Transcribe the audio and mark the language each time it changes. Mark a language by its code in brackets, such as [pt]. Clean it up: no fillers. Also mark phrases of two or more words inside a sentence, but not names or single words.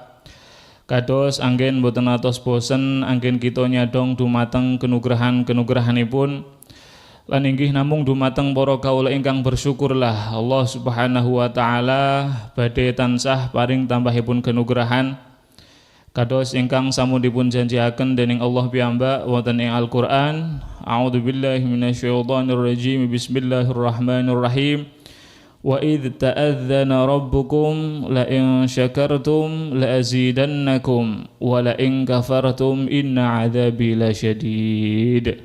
[jv] Kados anggen boten atos bosen anggen kita nyadong dumateng kenugrahan-kenugrahanipun lan inggih namung dumateng para kawula ingkang bersyukurlah [ar] الله سبحانه وتعالى [jv] badhe tansah paring tambahipun kenugrahan kados ingkang sampun dipun janjiaken dening Allah piyambak wonten ing Al-Qur'an. [ar] أعوذ بالله من الشيطان الرجيم. بسم الله الرحمن الرحيم. وإذ تأذن ربكم لئن شكرتم لأزيدنكم ولئن كفرتم إن عذابي لشديد.